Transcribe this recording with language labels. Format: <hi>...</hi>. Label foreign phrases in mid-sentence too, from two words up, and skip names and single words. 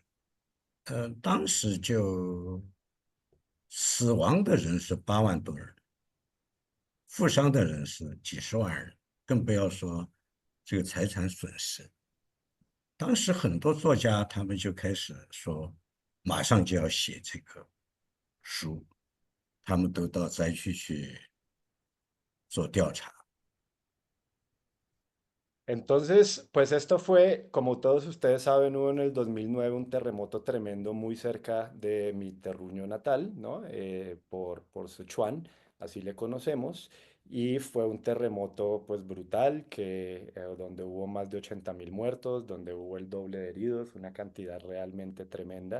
<zh>当时就死亡的人是8万多人，负伤的人是几十万人，更不要说这个财产损失。当时很多作家他们就开始说，马上就要写这个书，他们都到灾区去做调查。</zh> <es>Entonces, pues esto fue, como todos ustedes saben, hubo en el 2009 un terremoto tremendo muy cerca de mi terruño natal, ¿no? Por Sichuan, así le conocemos, y fue un terremoto pues brutal donde hubo más de 80.000 muertos, donde hubo el doble de heridos, una cantidad realmente tremenda.</es>